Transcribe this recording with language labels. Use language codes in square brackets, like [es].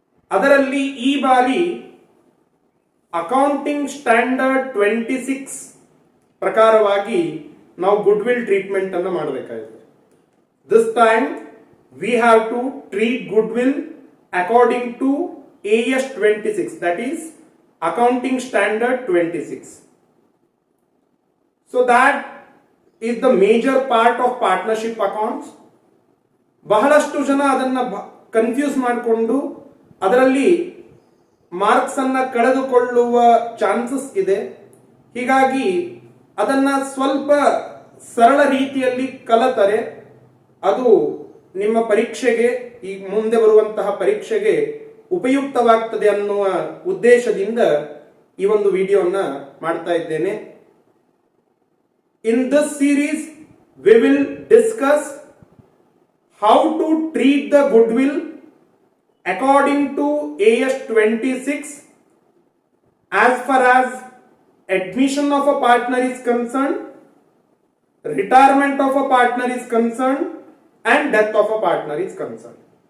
[kn] ಅದರಲ್ಲಿ ಈ ಬಾರಿ ಅಕೌಂಟಿಂಗ್ ಸ್ಟ್ಯಾಂಡರ್ಡ್ 26 ಪ್ರಕಾರವಾಗಿ ನಾವು ಗುಡ್ ವಿಲ್ ಟ್ರೀಟ್ಮೆಂಟ್ ಅನ್ನು ಮಾಡಬೇಕಾಗಿದೆ. [en] This time we have to treat goodwill according to AS 26, that is accounting standard 26. So that is the major part of partnership accounts. [kn] ಬಹಳಷ್ಟು ಜನ ಅದನ್ನ ಕನ್ಫ್ಯೂಸ್ ಮಾಡಿಕೊಂಡು ಅದರಲ್ಲಿ ಮಾರ್ಕ್ಸ್ ಅನ್ನ ಕಳೆದುಕೊಳ್ಳುವ ಚಾನ್ಸಸ್ ಇದೆ. ಹೀಗಾಗಿ ಅದನ್ನ ಸ್ವಲ್ಪ ಸರಳ ರೀತಿಯಲ್ಲಿ ಕಲಿತರೆ ಅದು ನಿಮ್ಮ ಪರೀಕ್ಷೆಗೆ ಈ ಮುಂದೆ ಬರುವಂತಹ ಪರೀಕ್ಷೆಗೆ ಉಪಯುಕ್ತವಾಗ್ತದೆ ಅನ್ನುವ ಉದ್ದೇಶದಿಂದ ಈ ಒಂದು ವಿಡಿಯೋನ ಮಾಡ್ತಾ ಇದ್ದೇನೆ. [en] In this series we will discuss how to treat the goodwill according to AS 26 as far as admission of a partner is concerned, retirement of a partner is concerned, and death of a partner is concerned.